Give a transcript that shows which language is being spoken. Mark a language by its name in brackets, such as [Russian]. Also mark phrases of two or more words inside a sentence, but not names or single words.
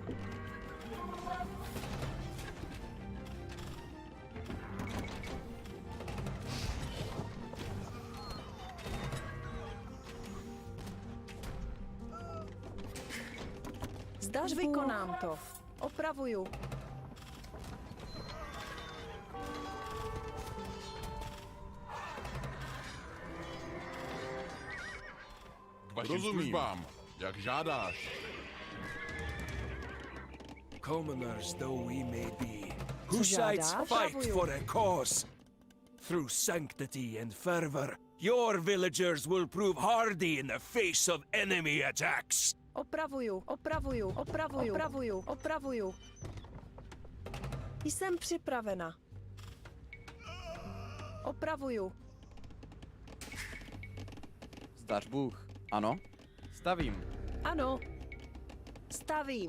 [Czech] Zdař vykonám to. Opravuju. K vašim službám, jak žádáš. [English] Commoners though we may be, Hussites fight for a cause. Through sanctity and fervor, your villagers will prove hardy in the face of enemy attacks. [Czech] Opravuju, opravuju, opravuju, opravuju, opravuju. Jsem připravena. Opravuju. Zdař Bůh. Ano, stavím. Ano. Stavím.